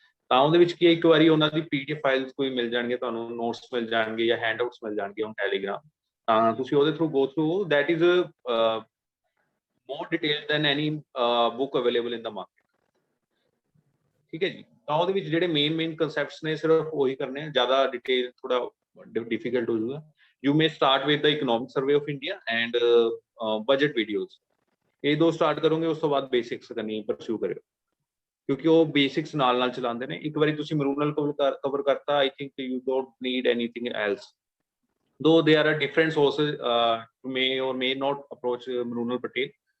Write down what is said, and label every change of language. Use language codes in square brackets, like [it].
[pa] ਤਾਂ ਉਹਦੇ ਵਿੱਚ ਕੀ ਇੱਕ ਵਾਰੀ ਉਹਨਾਂ ਦੀ PDF ਫਾਈਲਸ ਕੋਈ ਮਿਲ ਜਾਣਗੇ, ਤੁਹਾਨੂੰ ਨੋਟਸ ਮਿਲ ਜਾਣਗੇ ਜਾਂ ਹੈਂਡਆਊਟਸ ਮਿਲ ਜਾਣਗੇ ਔਨ ਟੈਲੀਗ੍ਰਾਮ, ਤਾਂ ਤੁਸੀਂ ਉਹਦੇ through go through. [en] that is more detailed than any book available in the market, [pa] ਠੀਕ ਹੈ ਜੀ। ਤਾਂ ਉਹਦੇ ਵਿੱਚ ਜਿਹੜੇ ਮੇਨ ਕਨਸੈਪਟਸ ਨੇ ਸਿਰਫ ਉਹੀ ਕਰਨੇ ਆ, ਜ਼ਿਆਦਾ ਡਿਟੇਲ ਥੋੜਾ ਡਿਫਿਕਲਟ ਹੋ ਜਾਊਗਾ। [en] You may start with the economic survey of India and budget videos. [pa] ਇਹ ਦੋ ਸਟਾਰਟ ਕਰੋਗੇ, ਉਸ ਤੋਂ ਬਾਅਦ ਬੇਸਿਕਸ ਕਰਨੀ ਪਰਸਿਊ ਕਰਿਓ, ਕਿਉਂਕਿ ਉਹ ਬੇਸਿਕਸ ਨਾਲ ਚਲਾਉਂਦੇ ਨੇ। ਇੱਕ ਵਾਰੀ ਤੁਸੀਂ ਮਰੂਨਲ ਕਵਰ ਕਰਤਾ, [en] I think you don't need anything else, though there are different sources may or may not approach Mrunal Patel.